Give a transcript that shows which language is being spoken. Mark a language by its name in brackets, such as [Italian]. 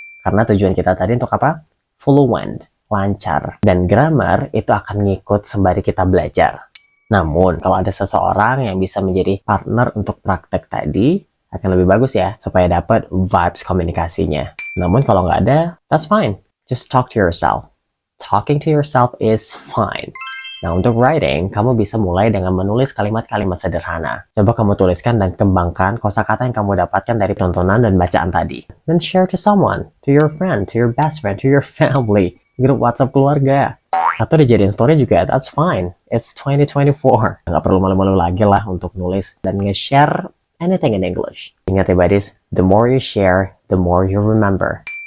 [Indonesian] Karena tujuan kita tadi untuk apa? Fluent, lancar. Dan grammar itu akan ngikut sembari kita belajar. Namun, kalau ada seseorang yang bisa menjadi partner untuk praktek tadi, akan lebih bagus ya, supaya dapat vibes komunikasinya. Namun kalau nggak ada, [English] that's fine. Just talk to yourself. Talking to yourself is fine. [Indonesian] Nah, untuk writing, kamu bisa mulai dengan menulis kalimat-kalimat sederhana. Coba kamu tuliskan dan kembangkan kosakata yang kamu dapatkan dari tontonan dan bacaan tadi. [English] Then share to someone, to your friend, to your best friend, to your family, [Indonesian] grup WhatsApp keluarga. Atau dijadiin story juga, [English] that's fine. It's 2024. [Indonesian] Nggak perlu malu-malu lagi lah untuk nulis dan nge-share [English] anything in English. [Indonesian] Ingat ya [English] buddies, the more you share, the more you remember.